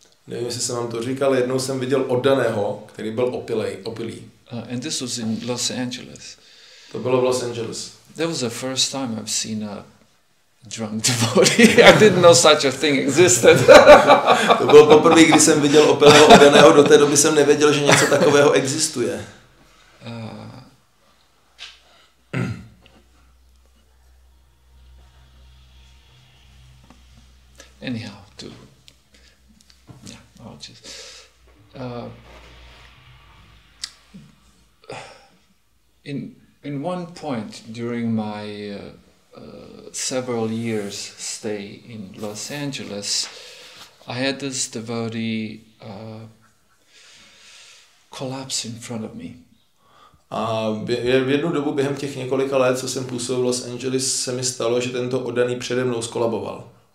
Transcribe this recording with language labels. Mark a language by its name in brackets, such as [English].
[Czech] Nevím, jestli jsem vám to říkal, jednou jsem viděl oddaného, který byl opilý. [English] And this was in Los Angeles. [Czech] To bylo v Los Angeles. [English] That was the first time I've seen a drunk devotee. I didn't know such a thing existed. [Czech] To bylo poprvé, kdy jsem viděl opilého oddaného, do té doby jsem nevěděl, že něco takového existuje. [English] Anyhow, I'll just in one point during my several years stay in Los Angeles, I had this devotee collapse in front of me. [Czech] A v jednu dobu během těch několika let, co jsem působil v Los Angeles, se mi stalo, že tento oddaný přede mnou skolaboval.